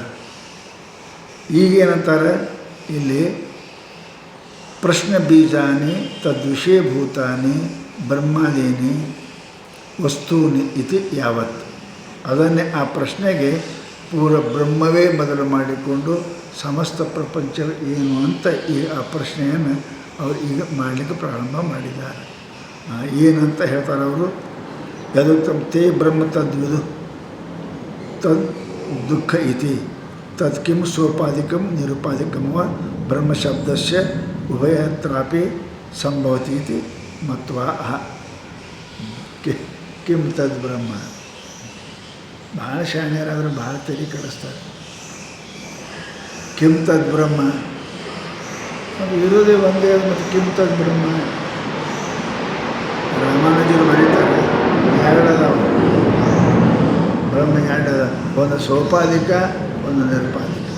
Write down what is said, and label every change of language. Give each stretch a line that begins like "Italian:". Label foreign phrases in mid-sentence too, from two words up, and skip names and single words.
Kannada: ಈಗೇನಂತಾರೆ ಇಲ್ಲಿ,
Sanskrit: ಪ್ರಶ್ನ ಬೀಜಾನಿ ತದ್ವಿಷಯಭೂತಾನಿ ಬ್ರಹ್ಮಾದೀನಿ ವಸ್ತೂನಿ ಇತಿ ಯಾವತ್.
Kannada: ಅದನ್ನೇ ಆ ಪ್ರಶ್ನೆಗೆ ಪೂರ ಬ್ರಹ್ಮವೇ ಬದಲು ಮಾಡಿಕೊಂಡು ಸಮಸ್ತ ಪ್ರಪಂಚವೇ ಏನು ಅಂತ ಈ ಆ ಪ್ರಶ್ನೆಯನ್ನು ಅವರು ಈಗ ಮಾಡಲಿಕ್ಕೆ ಪ್ರಾರಂಭ ಮಾಡಿದ್ದಾರೆ. ಏನಂತ ಹೇಳ್ತಾರೆ ಅವರು?
Sanskrit: ಯದುಕ್ತಂ ತೇ ಬ್ರಹ್ಮ ತದ್ವಿದು ತದ್ ದುಃಖ ಇತಿ ತತ್ ಕಿಂ ಸೋಪಾಧಿಕಂ ನಿರುಪಾಧಿಕಂ ವ ಬ್ರಹ್ಮಶಬ್ದಸ್ಯ ಉಭಯತ್ರಾಪಿ ಸಂಭವತಿ ಇತಿ ಮತ್ವಾ ಕಿಂ ತದ್ ಬ್ರಹ್ಮ.
Kannada: ಭಾಳ ಶಾಣ್ಯರಾದರೆ ಭಾಳ ತಲೆ ಕೆಡಿಸ್ತಾರೆ.
Sanskrit: ಕಿಂ ತದ್ ಬ್ರಹ್ಮ
Kannada: ಅದು ಇರೋದೇ ಒಂದೇ, ಮತ್ತು
Sanskrit: ಕಿಂ ತದ್ ಬ್ರಹ್ಮ.
Kannada: ರಾಮಾನುಜರು ಬರೀತಾರೆ, ಎರಡದಾವ ಬ್ರಹ್ಮ, ಎರಡದ, ಒಂದು ಸೋಪಾಧಿಕ ಒಂದು ನಿರುಪಾಧಿಕ.